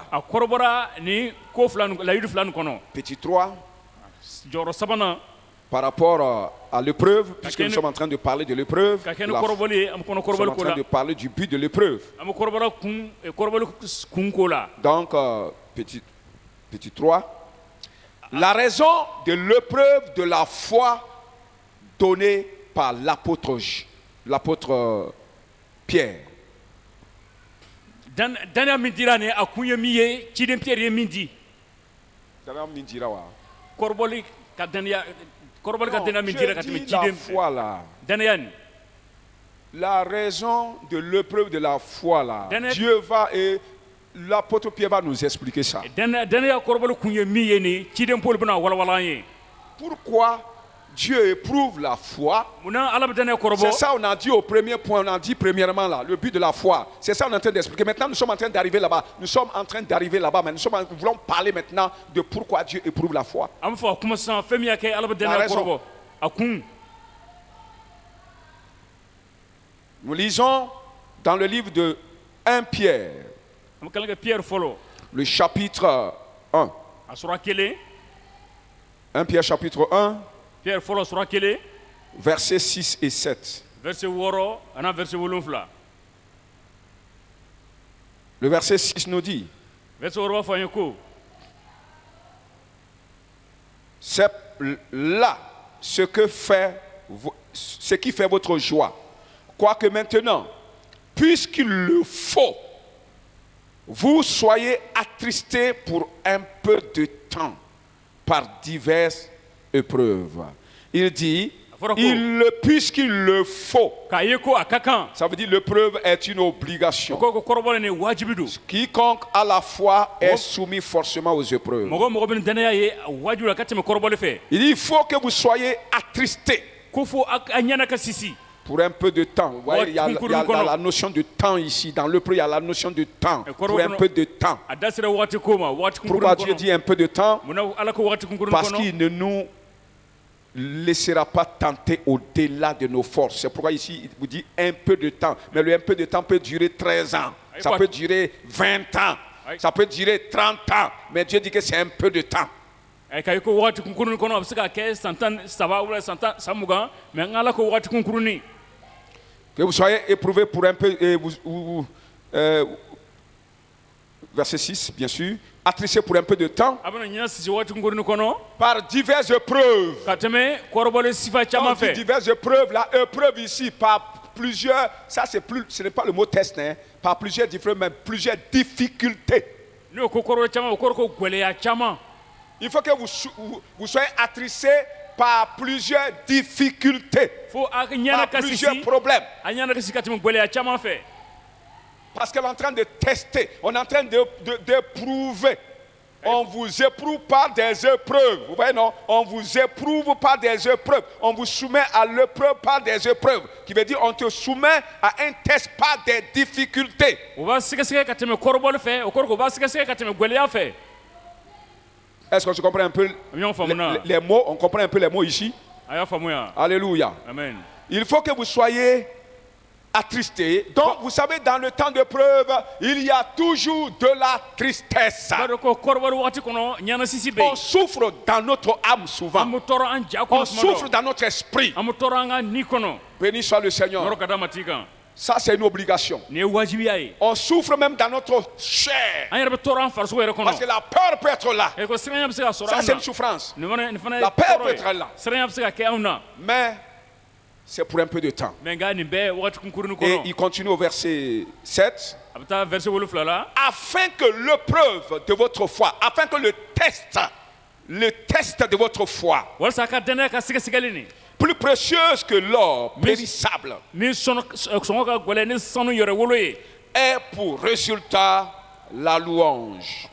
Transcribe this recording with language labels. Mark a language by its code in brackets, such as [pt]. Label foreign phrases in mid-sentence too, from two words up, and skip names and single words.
[bm] a kɔrɔbɔra ni ko fila layidu fila nin kɔnɔ [fr] Petit 3, [bm] jɔyɔrɔ sabanan [fr] par rapport à l'épreuve, puisque nous [bm] Kakene- [fr] sommes en train de parler de l'épreuve, [bm] ka kɛ [fr] nous [bm] ni kɔrɔbɔli ye an bɛ kɔnɔ [fr] sommes [bm] kɔrɔbɔli [fr] en [bm] ko [fr] train [bm] la [fr] de parler du but de l'épreuve. [bm] an bɛ kɔrɔbɔli kun ko la Donc, petit 3, la raison de l'épreuve de la foi donnée par l'apôtre Pierre. daniya min dira nin a kun ye min ye ciden piyɛri ye min di kɔrɔbɔli ka daniya min dira ka tɛmɛ la ciden [fr] foi là. [bm] daniya nin [fr] La raison de l'épreuve de la foi là. [bm] Daniel- [fr] Dieu va et l'apôtre Pierre va nous expliquer ça. [bm] daniya kɔrɔbɔli kun ye min ye nin ciden poli bɛna walawala an ye [fr] Pourquoi Dieu éprouve la foi? [bm] munna ala bɛ daniya [fr] C'est [bm] kɔrɔbɔ [fr] ça on a dit au premier point, on a dit premièrement là, le but de la foi. C'est ça on est en train d'expliquer. Maintenant nous sommes en train d'arriver là-bas. Nous voulons parler maintenant de pourquoi Dieu éprouve la foi. [bm] an bɛ fɔ a kuma sisan fɛn min y'a kɛ ala bɛ daniya [fr] raison. [bm] kɔrɔbɔ a kun [fr] Nous lisons dans le livre de 1 Pierre, [bm] an bɛ kalan kɛ piyɛri fɔlɔ [fr] le chapitre 1. [bm] a sura kelen [fr] 1 Pierre chapitre 1, [bm] piyɛri fɔlɔ sura kelen [fr] versets 6 et 7. [bm] verset 6 ana verset 7 [fr] Le verset 6 nous dit, [bm] verset 6 b'a fɔ an ye ko [fr] c'est là ce qui fait votre joie. Quoique maintenant, puisqu'il le faut, vous soyez attristés pour un peu de temps par diverses épreuves. Il dit, puisqu'il le faut. [bm] k'a ye ko a ka kan [fr] Ça veut dire l'épreuve est une obligation. [bm] o ko kɔrɔbɔli nin wajibi don [fr] Quiconque a la foi est soumis forcément aux épreuves. [bm] mɔgɔ mɔgɔ bɛ nin daniya ye a wajibi la ka tɛmɛ kɔrɔbɔli fɛ [fr] Il dit, il faut que vous soyez attristés [bm] ko fo a ɲɛna ka sisi [fr] pour un peu de temps. Vous voyez, il y a la notion de temps ici. Dans l'épreuve, il y a la notion de temps. Pour un peu de temps. [bm] a da sera waati ko ma waati [fr] Pourquoi [bm] kunkurunin [fr] Dieu dit un peu de temps? [bm] munna ala ko waati kunkurunin [fr] Parce [bm] kɔnɔ [fr] qu'il ne nous laissera pas tenter au-delà de nos forces. C'est pourquoi ici, il vous dit un peu de temps. Mais le un peu de temps peut durer 13 ans. Ça peut durer 20 ans. Ça peut durer 30 ans. Mais Dieu dit que c'est un peu de temps. [bm] k'a ye ko waati kunkurunin kɔnɔ a bɛ se ka kɛ san 13 ou san 20 mais n ala ko waati kunkurunin [fr] Que vous soyez éprouvés pour un peu. Verset 6, bien sûr. Attristés pour un peu de temps. [bm] a bɛna ɲɛna sisi waati kunkurunin kɔnɔ [fr] Par diverses épreuves. [bm] ka tɛmɛ kɔrɔbɔli sifa [fr] Quand on [bm] caman [fr] dit [bm] fɛ [fr] diverses épreuves, la épreuve ici, par plusieurs, ça c'est plus, ce n'est pas le mot test, hein, par plusieurs différentes, mais plusieurs difficultés. [bm] n'o ko kɔrɔbɔli caman o kɔrɔ ko gwɛlɛya caman [fr] Il faut que vous soyez attristés par plusieurs difficultés, [bm] fo a [fr] par [bm] ɲɛna ka [fr] plusieurs [bm] sisi [fr] problèmes. [bm] a ɲɛna ka sisi ka tɛmɛ gwɛlɛya caman fɛ [fr] Parce qu'on est en train de tester, on est en train d'éprouver. On vous éprouve par des épreuves. Vous voyez, non? On vous éprouve par des épreuves. On vous soumet à l'épreuve par des épreuves. Qui veut dire on te soumet à un test par des difficultés. [bm] o b'a sɛgɛsɛgɛ ka tɛmɛ kɔrɔbɔli fɛ o kɔrɔ ko o b'a sɛgɛsɛgɛ ka tɛmɛ gwɛlɛya fɛ [fr] Est-ce qu'on se comprend un peu [bm] a bɛ ɲɔgɔn faamu na [fr] les mots? On comprend un peu les mots ici? [bm] a y'a faamuya [fr] Alléluia. [bm] amen [fr] Il faut que vous soyez attristés. Donc, vous savez, dans le temps de preuve, il y a toujours de la tristesse. [bm] b'a dɔn ko kɔrɔbɔli waati kɔnɔ ɲɛna sisi bɛ [fr] On [bm] yen [fr] souffre dans notre âme [bm] an [fr] souvent. [bm] bɛ tɔɔrɔ an ja [fr] On [bm] kɔnɔ tuma [fr] souffre [bm] dɔ [fr] dans notre esprit. [bm] an bɛ tɔɔrɔ an ka ni kɔnɔ [fr] Béni soit le Seigneur. [bm] yɔrɔ ka d'a ma t'i kan [fr] Ça, c'est une obligation. [bm] nin ye wajibiya ye [fr] On souffre même dans notre chair. [bm] an yɛrɛ bɛ tɔɔrɔ an farisogo yɛrɛ [fr] Parce que [bm] kɔnɔ [fr] la peur peut être là. [bm] ko siranya bɛ se ka sɔrɔ [fr] Ça, [bm] an [fr] c'est [bm] na [fr] une souffrance. [bm] nin fana ye [fr] La paix peut [bm] tɔɔrɔ [fr] être là. [bm] ye siranya bɛ se ka kɛ anw na [fr] Mais c'est pour un peu de temps. [bm] mɛ nka nin bɛɛ wagati kunkurunin [fr] Et [bm] kɔnɔ [fr] il continue au verset 7. [bm] a bɛ taa verset 7 la [fr] Afin que l'épreuve de votre foi, afin que le test de votre foi, [bm] walasa a ka danaya ka sɛgɛsɛgɛli nin [fr] plus précieuse que l'or périssable, [bm] ni sɔngɔ ka gɛlɛn ni sanu yɛrɛ wolo ye [fr] est pour résultat la louange,